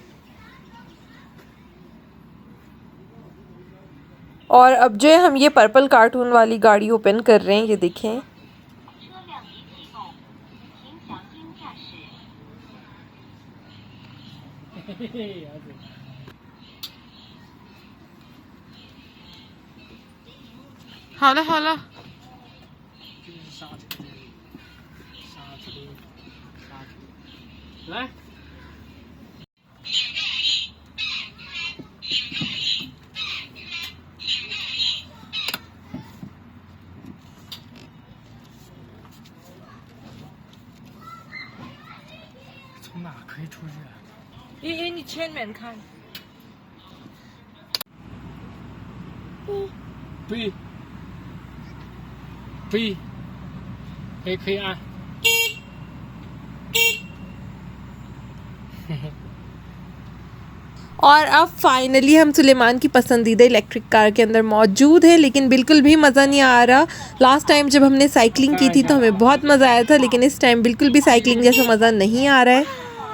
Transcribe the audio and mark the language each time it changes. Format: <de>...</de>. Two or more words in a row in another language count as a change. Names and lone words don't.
<hi>और अब जो है हम ये पर्पल कार्टून वाली गाड़ी ओपन कर रहे हैं, ये देखें। हाला हाला</hi> <zh>来。从哪可以出去啊？因为你前面看。对，对，可以按。</zh> <hi>और अब फाइनली हम सुलेमान की पसंदीदा इलेक्ट्रिक कार के अंदर मौजूद है, लेकिन बिल्कुल भी मज़ा नहीं आ रहा। लास्ट टाइम जब हमने साइकिलिंग की थी तो हमें बहुत मज़ा आया था, लेकिन इस टाइम बिल्कुल भी साइकिलिंग जैसा मज़ा नहीं आ रहा है।</hi>